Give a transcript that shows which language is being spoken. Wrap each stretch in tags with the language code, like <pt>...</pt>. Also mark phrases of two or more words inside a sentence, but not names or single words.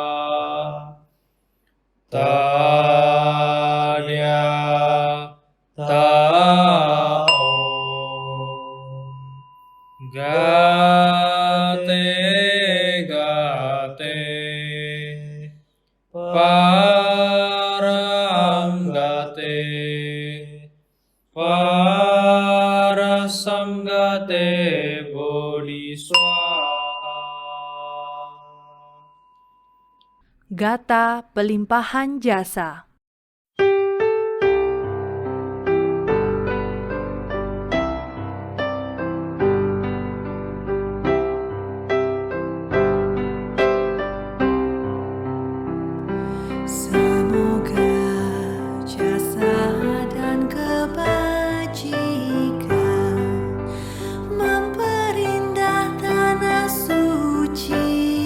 <sa>Tadya ta Om gate gate param gate parasam gate bodhi swaha.</sa> <id>Gata pelimpahan jasa. Semoga jasa dan kebajikan memperindah tanah suci.</id>